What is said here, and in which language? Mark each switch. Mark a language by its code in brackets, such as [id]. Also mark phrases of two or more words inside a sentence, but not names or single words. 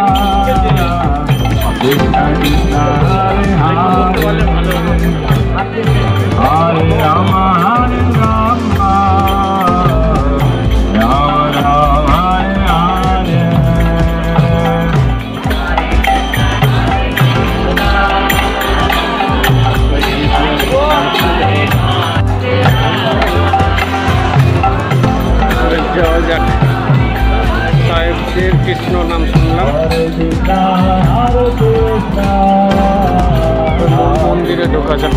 [sa] Krishna Krishna Hare Hare Hare Rama Hare Rama Rama Rama Hare [bn] যাওয়া যাক। সাহেবদের কৃষ্ণ নাম শুনলাম, মন্দিরে ঢোকা যাক।